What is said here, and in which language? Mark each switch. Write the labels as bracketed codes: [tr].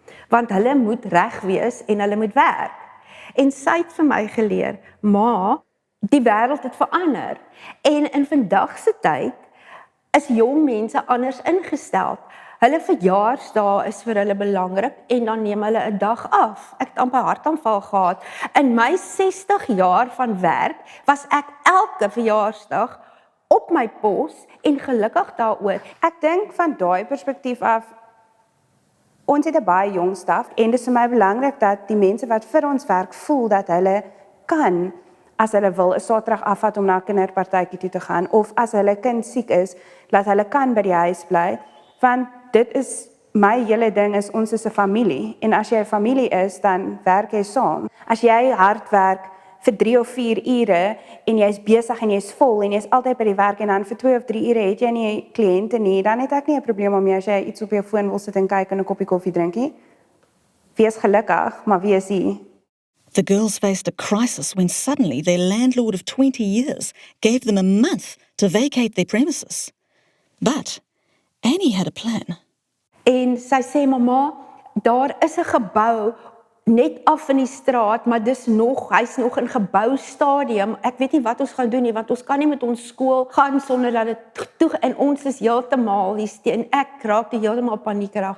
[af] Want hulle moet reg wees en hulle moet werk. En sy het vir my geleer, maar die wêreld het verander. En in vandag se tyd is jong mense anders ingestel. Hulle verjaarsdae is vir hulle belangrik en dan neem hulle 'n dag af. Ek het amper hartaanval gehad. In my 60 jaar van werk was ek elke verjaarsdag op my pos en gelukkig daaroor. Ek dink van daai perspektief af, ons het 'n baie jong staf en dit is vir my belangrik dat die mense wat vir ons werk voel dat hulle kan, as hulle wil, 'n Saterdag afvat om na 'n kinderpartytjie toe te gaan of as hulle kind siek is, dat hulle kan by die huis bly, want dit is my hele ding is ons is 'n familie en as jy 'n familie is, dan werk jy saam. As jy hard werk vir 3 of 4 ure en jy's besig en jy's vol en jy's altyd by die werk en dan vir 2 of 3 ure het jy nie kliënte nie, dan het ek nie 'n probleem om as jy iets op jou foon wil sit en kyk en 'n koppie koffie drink nie. Wees gelukkig, maar wees hier. [en] The girls faced a crisis when suddenly their landlord of 20 years gave them a month to vacate their premises. But Annie had a plan. [af] En sy sê, mamma, daar is 'n gebou net af in die straat, maar hy's nog in geboustadium. Ek weet nie wat ons gaan doen nie, want ons kan nie met ons skool gaan sonder dat dit toe en ons is heeltemal hier en ek raak heeltemal paniekerig.